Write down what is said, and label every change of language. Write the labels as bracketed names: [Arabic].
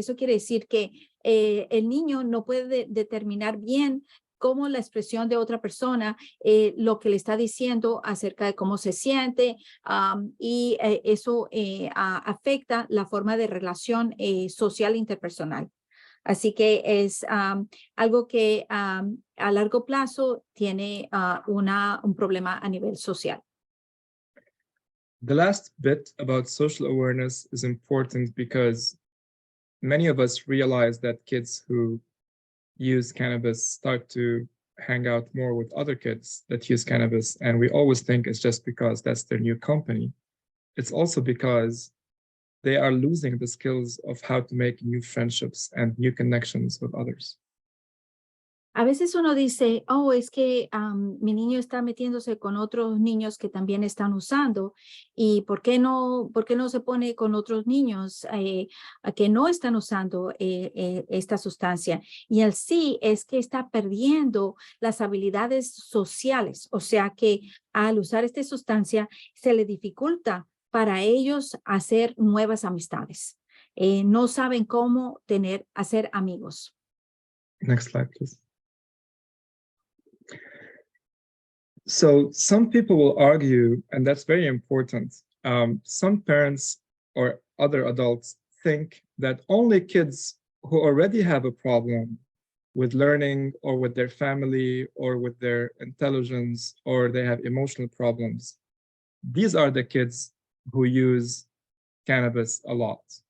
[Spanish] Eso quiere decir que el niño no puede determinar bien cómo la expresión de otra persona, lo que le está diciendo acerca de cómo se siente, y eso afecta la forma de relación social interpersonal. Así que es algo que a largo plazo tiene un problema a nivel social. [English] The last bit about social awareness is important because many of us realize that kids who use cannabis start to hang out more with other kids that use cannabis. And we always think it's just because that's their new company. It's also because they are losing the skills of how to make new friendships and new connections with others. [Spanish] A veces uno dice, oh, es que mi niño está metiéndose con otros niños que también están usando, y ¿por qué no se pone con otros niños que no están usando esta sustancia? Y el sí es que está perdiendo las habilidades sociales, o sea que al usar esta sustancia se le dificulta para ellos hacer nuevas amistades. No saben cómo hacer amigos. [English] Next slide, please. So some people will argue, and that's very important, some parents or other adults think that only kids who already have a problem with learning or with their family or with their intelligence or they have emotional problems, these are the kids who use cannabis a lot.